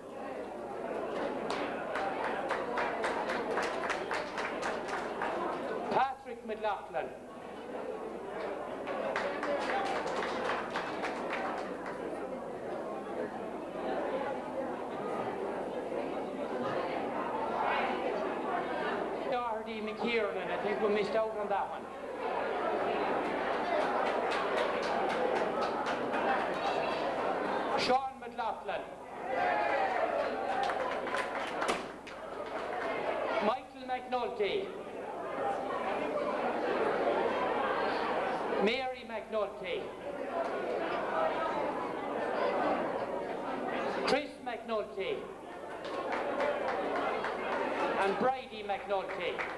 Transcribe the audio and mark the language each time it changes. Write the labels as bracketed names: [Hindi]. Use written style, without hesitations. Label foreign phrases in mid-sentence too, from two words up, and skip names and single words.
[English] Patrick McLaughlin, Doherty McKiernan, I think we missed out on that one. Sean McLaughlin, Michael McNulty, Mary McNulty, Chris McNulty, and Bridie McNulty.